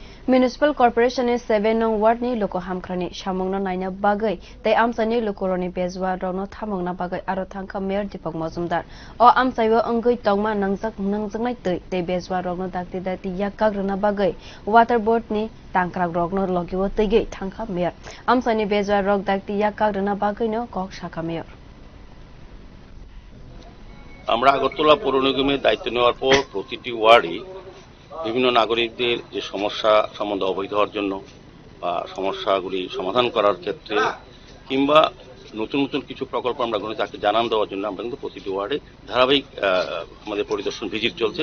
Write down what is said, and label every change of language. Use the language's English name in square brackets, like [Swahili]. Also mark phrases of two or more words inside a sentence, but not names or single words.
[Kok Borok] Municipal Corporation is 7 nong ward ni luku hamkwraini samungno naina bagwi tei amchaini lukuroni bejua rogno thamokna bagwi aro thang mayor Dipak Majumdar o amchaio wngwi tongma nungjaknai tei bejua rogno dati kakrina bagwi [English] water board [Kok Borok] ni tangkrak rogno logi o tegi thang mayor amchaini bejua rog dati kakrina bagwi no kok shaka mayor [Bangla] আমরা আগরতলা পৌর নিগমের দায়িত্ব নেওয়ার পর প্রতিটি ওয়ার্ডে বিভিন্ন নাগরিকদের যে সমস্যা সম্বন্ধে অবহিত হওয়ার জন্য বা সমস্যাগুলি সমাধান করার ক্ষেত্রে কিংবা নতুন নতুন কিছু প্রকল্প আমরা গ্রহণে তাকে জানান দেওয়ার জন্য আমরা কিন্তু প্রতিটি ওয়ার্ডে ধারাবাহিক আমাদের পরিদর্শন ভিজিট চলছে।